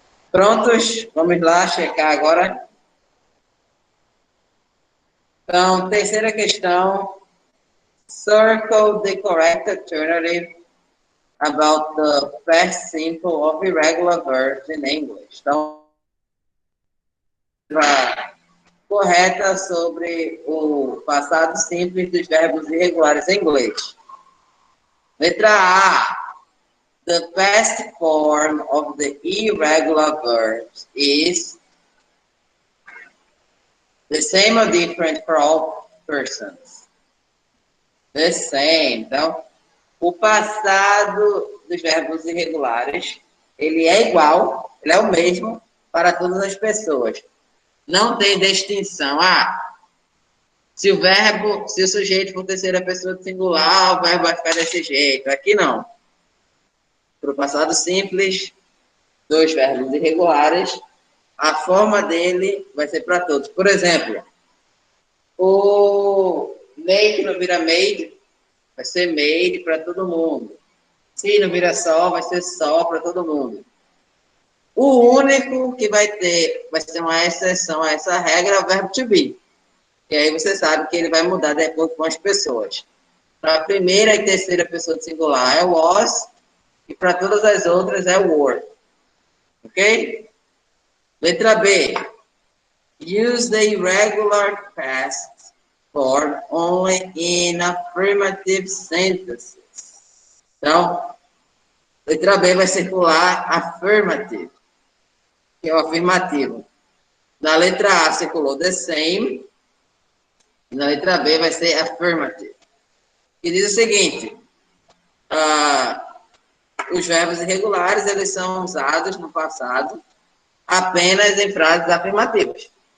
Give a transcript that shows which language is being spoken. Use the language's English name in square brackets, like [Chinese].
[Portuguese] Prontos? Vamos lá checar agora. Então, terceira questão. [English] Circle the correct alternative about the past simple of irregular verbs in English. [Portuguese] Então, a correta sobre o passado simples dos verbos irregulares em inglês. Letra A. [English] The past form of the irregular verbs is the same or different for all persons. The same. [Portuguese] Então, o passado dos verbos irregulares, ele é igual, ele é o mesmo para todas as pessoas. Não tem distinção. Se o sujeito for terceira pessoa do singular, o verbo vai ficar desse jeito. Aqui não. Para o passado simples, dos verbos irregulares, a forma dele vai ser para todos. Por exemplo, o made não vira made, vai ser made para todo mundo. Se não vira só, vai ser só para todo mundo. O único que vai ser uma exceção a essa regra é o verbo to be. E aí você sabe que ele vai mudar de acordo com as pessoas. Para a primeira e terceira pessoa do singular é o was, e para todas as outras é o were. Ok? Letra B. [English] Use the irregular past form only in affirmative sentences. [Portuguese] Então, letra B vai circular affirmative, que é o afirmativo. Na letra A circulou [English] the same, [Portuguese] e na letra B vai ser affirmative. Que diz o seguinte, os verbos irregulares, eles são usados no passado apenas em frases afirmativas.